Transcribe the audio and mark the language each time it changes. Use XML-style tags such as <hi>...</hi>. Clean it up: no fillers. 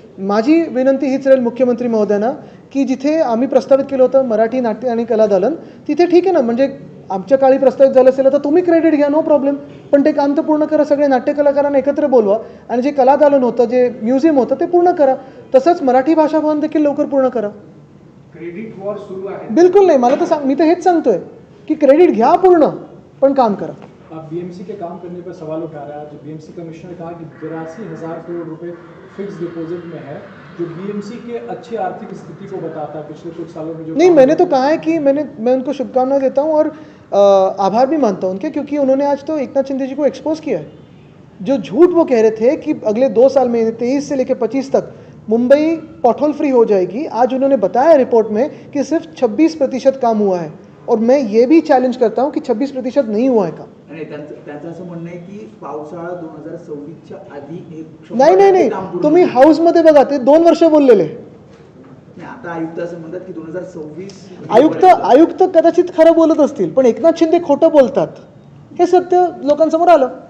<mr>माझी विनंती हीच राहील मुख्यमंत्री महोदयांना की जिथे आम्ही प्रस्तावित केलं होतं मराठी नाट्य आणि कला दालन, तिथे ठीक आहे ना, म्हणजे आमच्या काळी प्रस्तावित झालं असेल तर तुम्ही क्रेडिट घ्या,</mr> <en>no problem,</en> <mr>पण ते काम तर पूर्ण करा. सगळे नाट्य कलाकारांना एकत्र बोलवा आणि जे कला दालन होतं, जे म्युझियम होतं ते पूर्ण करा. तसंच मराठी भाषा भवन देखील लवकर पूर्ण करा. क्रेडिट वॉर सुरू आहे. बिलकुल नाही, मला तर मी तर हेच सांगतोय की क्रेडिट घ्या पूर्ण, पण काम करा.</mr> <hi>अब बीएमसी के काम करने पर सवाल उठा रहा है. जो बीएमसी कमिश्नर ने कहा कि 82,000 करोड़ रुपए फिक्स डिपॉजिट में है, जो बीएमसी के अच्छी आर्थिक स्थिति को बताता है पिछले कुछ सालों में. जो नहीं, मैंने तो कहा है कि मैं उनको शुभकामनाएं देता हूँ और आभार भी मानता हूँ उनके, क्योंकि उन्होंने आज तो एकनाथ शिंदे जी को एक्सपोज किया है. जो झूठ वो कह रहे थे कि अगले 2 साल में 23 से लेकर 25 तक मुंबई पॉटहोल फ्री हो जाएगी, आज उन्होंने बताया रिपोर्ट में कि सिर्फ 26% काम हुआ है. और मैं ये भी चॅलेंज करता हूँ की 26% नहीं हुआ है का.</hi> <mr>आणि त्यांचं असं म्हणणं आहे की पावसाळा 2026च्या आधी एक नाही नाही नाही, तुम्ही हाऊसमध्ये बघा, ते 2 वर्ष बोललेले. नाही, आता आयुक्त असं म्हणतात की 2026 आयुक्त कदाचित खरं बोलत असतील, पण एकनाथ शिंदे खोटं बोलतात हे सत्य लोकांसमोर आलं.</mr>